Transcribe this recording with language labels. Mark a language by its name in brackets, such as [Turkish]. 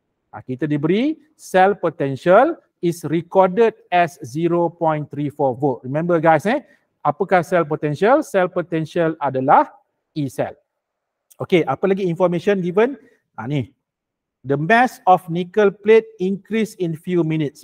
[Malay] Kita diberi [English] cell potential is recorded as 0.34 volt. Remember guys, [Malay] apakah cell potential? Cell potential adalah E cell. Okay, apa lagi [English] information given? [Malay] Ni. [English] The mass of nickel plate increase in few minutes.